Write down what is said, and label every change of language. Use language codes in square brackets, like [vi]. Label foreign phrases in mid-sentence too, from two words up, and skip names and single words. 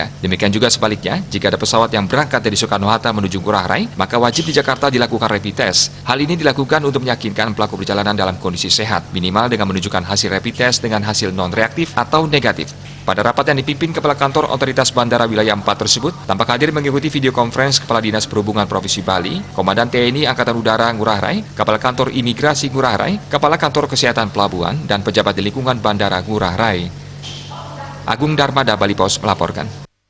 [id] Demikian juga sebaliknya, jika ada pesawat yang berangkat dari Soekarno-Hatta menuju Ngurah Rai, maka wajib di Jakarta dilakukan rapid test. Hal ini dilakukan untuk meyakinkan pelaku perjalanan dalam kondisi sehat, minimal dengan menunjukkan hasil rapid test dengan hasil non-reaktif atau negatif. Pada rapat yang dipimpin Kepala Kantor Otoritas Bandara Wilayah 4 tersebut, tampak hadir mengikuti video conference Kepala Dinas Perhubungan Provinsi Bali, Komandan TNI Angkatan Udara Ngurah Rai, Kepala Kantor Imigrasi Ngurah Rai, Kepala Kantor Kesehatan Pelabuhan, dan pejabat di lingkungan Bandara Ngurah Rai. Agung Darmada, Bali Pos melaporkan.